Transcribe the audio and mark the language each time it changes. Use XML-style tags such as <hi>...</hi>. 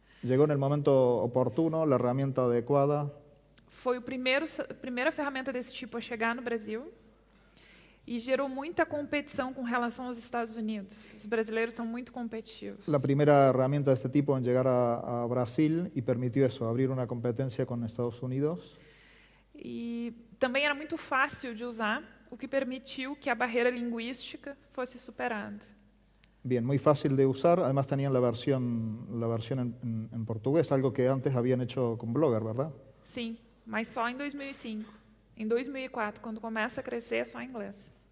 <es>Llegó en el momento oportuno, la herramienta adecuada.</es> <pt>Foi a primeira ferramenta desse tipo a chegar no Brasil e gerou muita competição com relação aos Estados Unidos. Os brasileiros são muito competitivos.</pt> <es>La primera herramienta de este tipo en llegar a Brasil y permitió eso, abrir una competencia con Estados Unidos.</es> <pt>E também era muito fácil de usar, o que permitiu que a barreira linguística fosse superada.</pt> <es>Bien, muy fácil de usar. Además tenían la versión en portugués, algo que antes habían hecho con Blogger, ¿verdad?</es> <pt>Sim, mas só em 2005. Em 2004, quando começa a crescer, é só em inglés.</pt>